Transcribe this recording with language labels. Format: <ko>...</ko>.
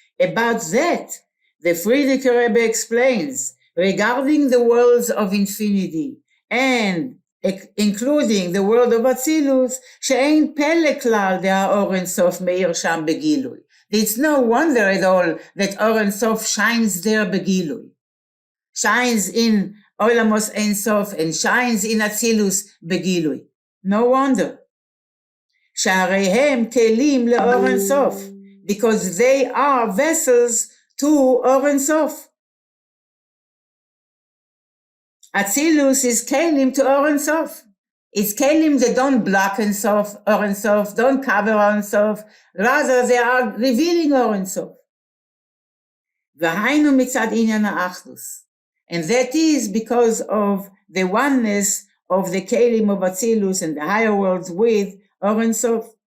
<en>About that, the Frierdiker Rebbe explains, regarding the worlds of infinity, and including the world of Atzilus,</en> <he>שאין פלא כלל דהאור אין סוף מאיר שם בגילוי.</he> <en>It's no wonder at all that אור אין סוף shines there בגילוי. Shines in עולמות אין סוף and shines in Atzilus בגילוי. No wonder.</en> <he>שהרי הם כלים לאור אין סוף,</he> <en>because they are vessels to אור אין סוף. Atzilus is kelim to Or and Sof. It's kelim that don't block and Sof, Or and Sof, don't cover Or and Sof. Rather, they are revealing Or and Sof.</en> <he>V'hainu mitzad inyan ha'achdus.</he> <en>And that is because of the oneness of the kelim of Atzilus and the higher worlds with Or and Sof.</en>